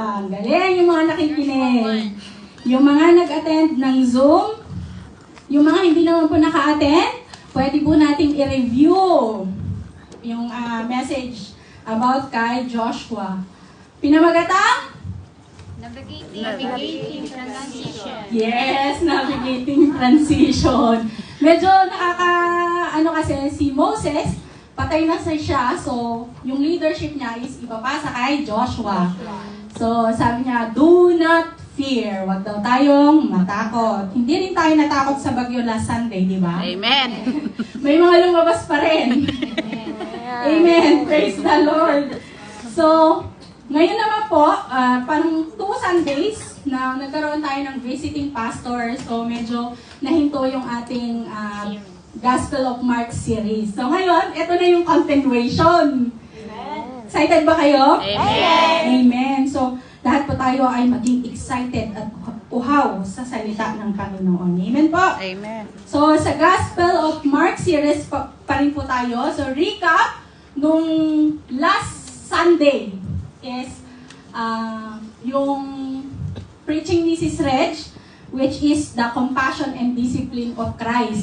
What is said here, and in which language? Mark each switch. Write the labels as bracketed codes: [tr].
[tl] Galing yung mga nakikinig. Yung mga nag-attend ng Zoom, yung mga hindi naman po naka-attend, pwede po nating i-review yung message about kay Joshua. Pinamagatang? [en] Navigating transition. Yes, navigating transition. [tl] Medyo kasi si Moses, patay na siya, so yung leadership niya is ipapasa kay Joshua. So sabi niya, [en] do not fear. [tl] Huwag daw tayong matakot. Hindi rin tayo natakot sa bagyo last Sunday, di ba? Amen. May mga lumabas pa rin. Amen. Praise the Lord. So, ngayon naman po, parang 2 Sundays na nagkaroon tayo ng visiting pastor. So, medyo nahinto yung ating Gospel of Mark series. So, ngayon, ito na yung continuation. Excited ba kayo? Amen. Amen. So, lahat po tayo ay maging excited at uhaw sa salita ng Panginoon. Amen po? Amen. So, sa Gospel of Mark series pa rin po tayo. [en] So, recap, [tl] nung [en] last Sunday is yung preaching ni Sis Reg, which is the compassion and discipline of Christ.